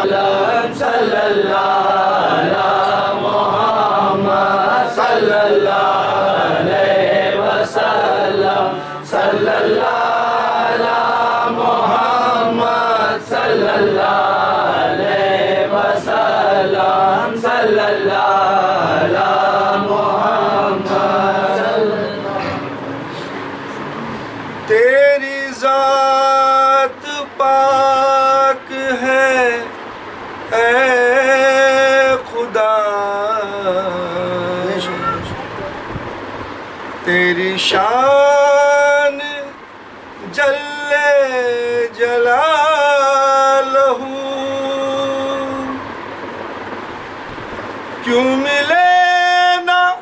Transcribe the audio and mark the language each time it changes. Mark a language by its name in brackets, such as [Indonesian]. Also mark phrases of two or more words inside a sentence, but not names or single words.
[Arabic] محمد صلى الله عليه وسلم صلى الله على محمد صلى الله عليه وسلم صلى الله على محمد. [Urdu] تیری ذات پاک ہے اے خدا، تیری شان [Arabic] جل جلاله, [Urdu] کیوں ملے نہ